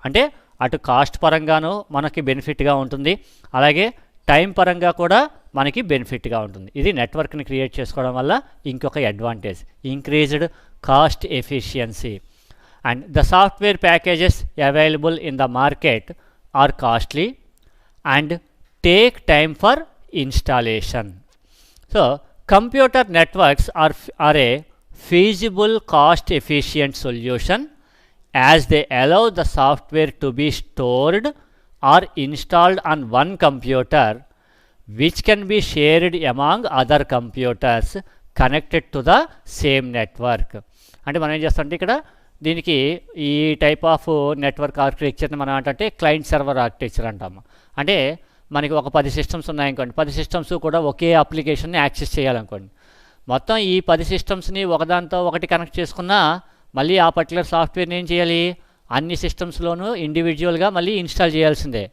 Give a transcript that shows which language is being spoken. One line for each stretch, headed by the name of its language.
Telugu: అంటే అటు కాస్ట్ పరంగాను మనకి బెనిఫిట్గా ఉంటుంది, అలాగే టైం పరంగా కూడా మనకి బెనిఫిట్గా ఉంటుంది. ఇది నెట్వర్క్ని క్రియేట్ చేసుకోవడం వల్ల ఇంకొక advantage, increased cost efficiency.
English: And the software packages available in the market are costly and take time for installation. So computer networks are a feasible cost efficient solution as they allow the software to be stored or installed on one computer which can be shared among other computers connected to the same network.
Telugu: అంటే మనం ఏం చేస్తామంటే ఇక్కడ దీనికి ఈ type of network ఆర్కిటెక్చర్ని మనం అంటే client server architecture అంటాము. అంటే మనకి ఒక 10 సిస్టమ్స్ ఉన్నాయనుకోండి, 10 సిస్టమ్స్ కూడా ఒకే అప్లికేషన్ని యాక్సెస్ చేయాలనుకోండి. మొత్తం ఈ 10 సిస్టమ్స్ని ఒకదాంతో ఒకటి కనెక్ట్ చేసుకున్నా మళ్ళీ ఆ పర్టికులర్ సాఫ్ట్వేర్ని ఏం చేయాలి, అన్ని సిస్టమ్స్లోనూ ఇండివిజువల్గా మళ్ళీ ఇన్స్టాల్ చేయాల్సిందే.